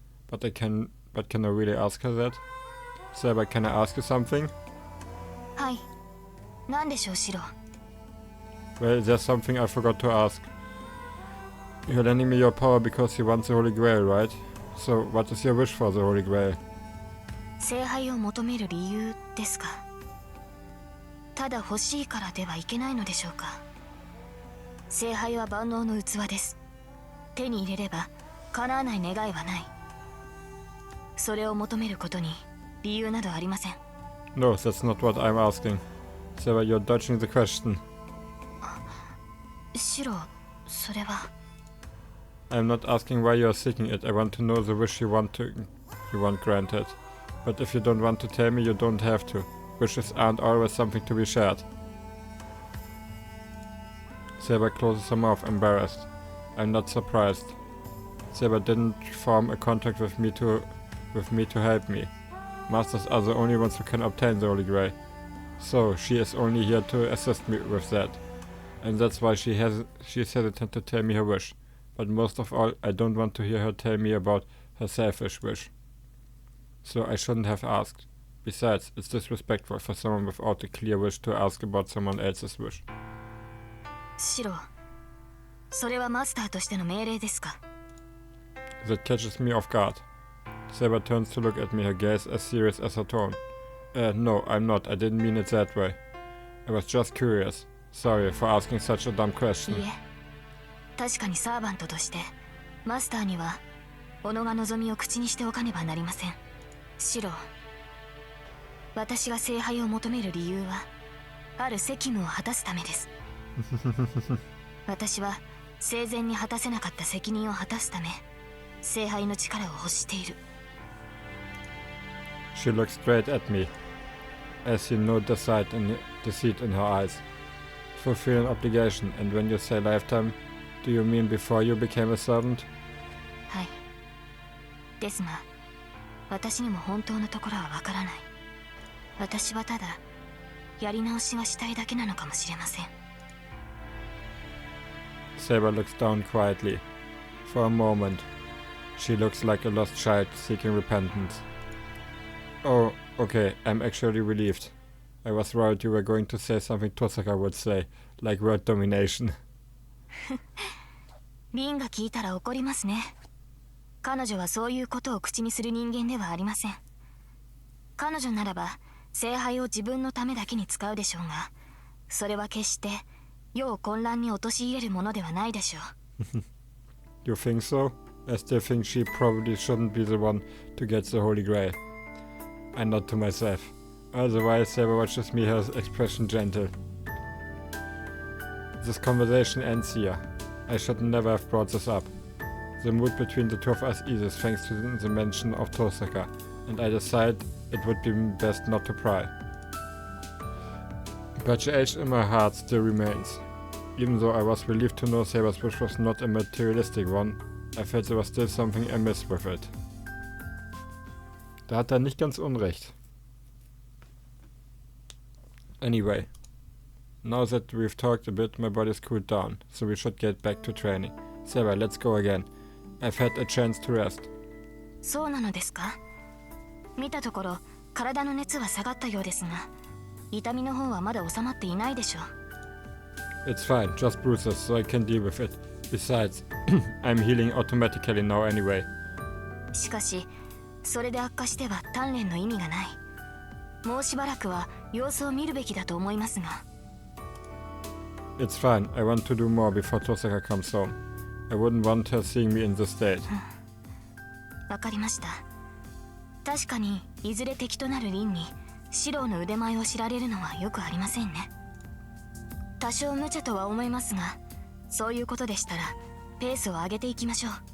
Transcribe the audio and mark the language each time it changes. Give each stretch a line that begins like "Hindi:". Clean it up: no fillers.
English: But can I really ask her that? Saber, can I ask you something?
Japanese: Hi. 何でしょう、シロ?
English: Well, there's something I forgot to ask. You're lending me your power because you want the Holy Grail, right? So, what is your wish for the Holy Grail?
Japanese: 聖杯を求める理由ですか?ただ欲しいからではいけないのでしょうか? 聖杯は万能の器です。手に入れれば叶わない願いはない。それを求めることに理由などありません。
English: No, that's not what I'm asking. Saber, you're dodging the question.
Japanese: シロ、それは。
English: I'm not asking why you're seeking it. I want to know the wish you want granted. But if you don't want to tell me, you don't have to. Wishes aren't always something to be shared. Saber closes her mouth, embarrassed. I'm not surprised. Saber didn't form a contract with me to help me. Masters are the only ones who can obtain the Holy Grail. So she is only here to assist me with that. And that's why she is hesitant to tell me her wish. But most of all, I don't want to hear her tell me about her selfish wish. So I shouldn't have asked. Besides, it's disrespectful for someone without a clear wish to ask about someone else's wish.
Japanese: シロ、それはマスターとしての命令ですか?
English: That catches me off guard. Saber turns to look at me, her gaze as serious as her tone. No, I'm not. I didn't mean it that way. I was just curious. Sorry for asking such a dumb question.
Japanese: いえ、確かにサーバントとしてマスターには己が望みを口にしておかねばなりません。シロ、私が聖杯を求める理由はある責務を果たすためです。私は生前に果たせなかった責任を果たすため聖杯の力を欲している。
English: She looks straight at me, as you know deceit in her eyes. Fulfill an obligation, and when you say lifetime, do you mean before you became a servant?
Japanese: はい。ですが、私にも本当のところはわからない。私はただやり直しがしたいだけなのかもしれません。
English: Saber looks down quietly. For a moment, she looks like a lost child seeking repentance. Oh, okay, I'm actually relieved. I was worried you were going to say something Tosaka would say, like word domination.
Japanese: リンが聞いたら怒りますね。彼女はそういうことを口にする人間ではありません。彼女ならば聖杯を自分のためだけに使うでしょうが、それは決して世を混乱に陥れるものではないでしょう。
English: You think so? I still think she probably shouldn't be the one to get the Holy Grail. I nod to myself. Otherwise, Saber watches me, her expression gentle. This conversation ends here. I should never have brought this up. The mood between the two of us eases thanks to the mention of Tosaka, and I decide it would be best not to pry. But the age in my heart still remains. Even though I was relieved to know Saber's wish was not a materialistic one, I felt there was still something amiss with it.
German: Da hat er nicht ganz unrecht.
English: Anyway, now that we've talked a bit, my body's cooled down, so we should get back to training. Saber, let's go again. I've had a chance to rest.
Japanese: そうなのですか？見たところ、体の熱は下がったようですが、痛みの方はまだ収まっていないでしょう。
English: It's fine, just bruises, so I can deal with it. Besides, I'm healing automatically now anyway.
Japanese: しかし、それで悪化しては鍛錬の意味がない。もうしばらくは様子を見るべきだと思いますが。
English: It's fine, I want to do more before Tosaka comes home. I wouldn't want her seeing me in this state.
Japanese: わかりました。確かにいずれ敵となる凛に指導の腕前を知られるのはよくありませんね。多少無茶とは思いますが、そういうことでしたらペースを上げていきましょう。